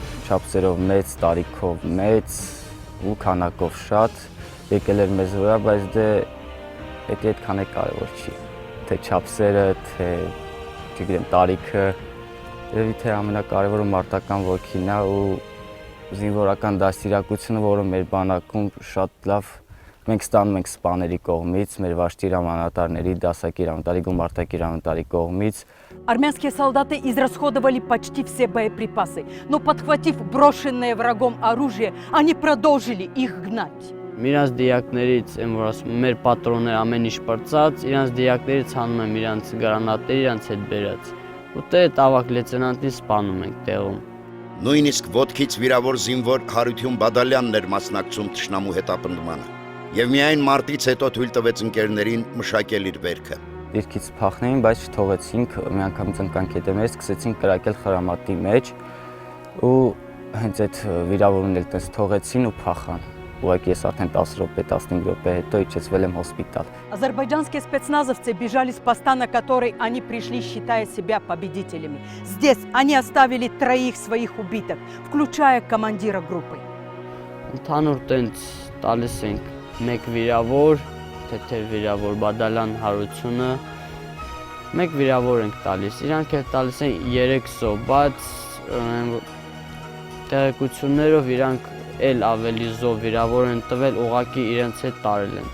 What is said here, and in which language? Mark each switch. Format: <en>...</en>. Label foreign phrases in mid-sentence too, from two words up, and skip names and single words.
<hy>Չափսերով մեծ, տարիքով մեծ ու քանակով շատ եկել էր մեզ վրա, բայց դե դա այդքան է կարևոր չի։ Թե չափսերը, թե չգիտեմ տարիքը, երևի թե ամենակարևորը մարտական ոգին է ու զինվորական դաստիարակությունը, որը մեր բանակում շատ լավ մենք ստանում ենք սպաների կողմից, մեր վաշտի հրամանատարների, դասակի հրամանատարի, գումարտակի հրամանատարի կողմից։</hy> <ru>Армянские солдаты израсходовали почти все боеприпасы, но подхватив брошенное врагом оружие, они продолжили их гнать.</ru> <hy>Իրանց դիակներից եմ, որ ասում մեր պատրոնները ամեն ինչ պրծած, իրանց դիակներից հանում եմ իրանց գրանատները, իրանց հետ բերած։ Ու դե ավակ լեյտենանտին սպանում ենք տեղում։ Նույնիսկ ոտքից վիրավոր զինվոր Հարություն Բադալյանն էր մասնակցում թշնամու հետապնդմանը։ Եվ միայն մարտից հետո թույլ տվեց ընկերներին մշակել իր վերքը։ Դիրքից փախնեին, բայց չթողեցինք, միանգամից ընկանք հետևներ, սկսեցինք կրակել խրամատի մեջ ու հենց այդ վիրավորումն էլ տես թողեցին ու փախան։ Ուղղակի ես արդեն 10 րոպե, 15 րոպե հետո իջեցվել եմ հոսպիտալ։</hy> <ru>Азербайджанские спецназовцы бежали с поста, на который они пришли, считая себя победителями. Здесь они оставили 3 своих убитых, включая командира группы.</ru> <hy>Ընդհանուր տենց տալիս ենք մեկ վիրավոր, թեթև վիրավոր Բադալյան Հարությունը, մեկ վիրավոր ենք տալիս, իրանք էլ տալիս են 3 զոհ, բայց տեղեկություններով իրանք էլ ավելի զոհ վիրավոր են տվել, ուղղակի իրենց հետ տարել են։</hy>